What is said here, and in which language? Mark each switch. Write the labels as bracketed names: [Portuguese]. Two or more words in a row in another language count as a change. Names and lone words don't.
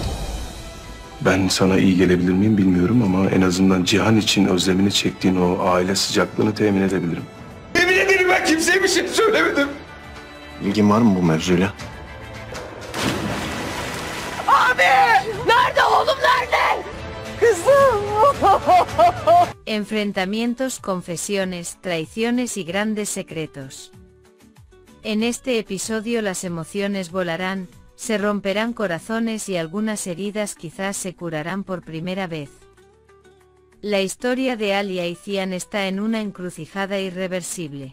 [Turkish] Ben sana iyi gelebilir miyim bilmiyorum ama en azından Cihan için özlemini çektiğin o aile sıcaklığını temin edebilirim. Yemin ederim ben kimseye bir şey söylemedim. İlgin var mı bu mevzuyla? Abi! Nerede oğlum nerede? Kızım! [Spanish] Enfrentamientos, confesiones, traiciones y grandes secretos. En este episodio las emociones volarán, se romperán corazones y algunas heridas quizás se curarán por primera vez. La historia de Alia y Cian está en una encrucijada irreversible.